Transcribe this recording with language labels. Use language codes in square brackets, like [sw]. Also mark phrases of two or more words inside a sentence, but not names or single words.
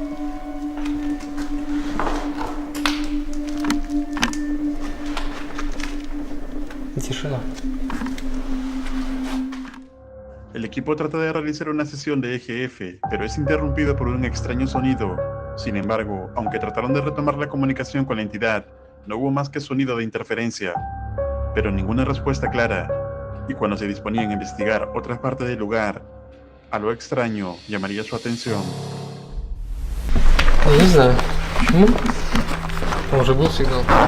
[ru] И тишина. [es] El equipo trata de realizar una sesión de EGF, pero es interrumpido por un extraño sonido. Sin embargo, aunque trataron de retomar la comunicación con la entidad, no hubo más que sonido de interferencia, pero ninguna respuesta clara. Y cuando se disponían a investigar otra parte del lugar, algo extraño llamaría su atención. [ru] Я не знаю, почему. Там уже был сигнал.